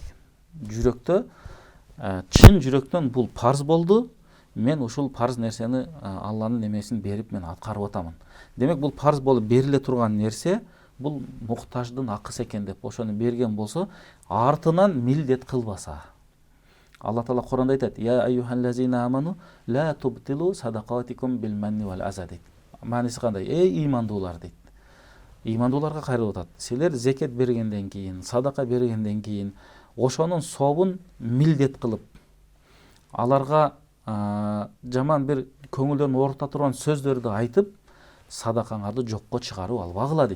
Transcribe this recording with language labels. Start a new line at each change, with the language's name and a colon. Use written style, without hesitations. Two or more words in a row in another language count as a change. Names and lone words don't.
Kyrgyz: Жүрөктө, чын жүрөктөн бул парз болду, мен ушул парз нерсени Алланын немесин берип мен аткарып атамын. Демек, бул парз болуп бериле турган нерсе, бул муктаждын акысы экен деп ошону берген болсо, артынан милдет кылбаса. Алла Таала Куранда айтат:
Arabic: "يا أيها الذين آمنوا لا تبطلوا صدقاتكم بالمن والأذى" дейт.
Kyrgyz: Мааниси кандай? Эй имандуулар дейт. Имандууларга кайрылып атат. Силер зекет бергенден кийин, садака бергенден кийин ошонун сообун милдет кылып, аларга жаман бир көңүлдөрүн оорута турган сөздөрдү айтып, садакаңарды жокко чыгарып албагыла дейт.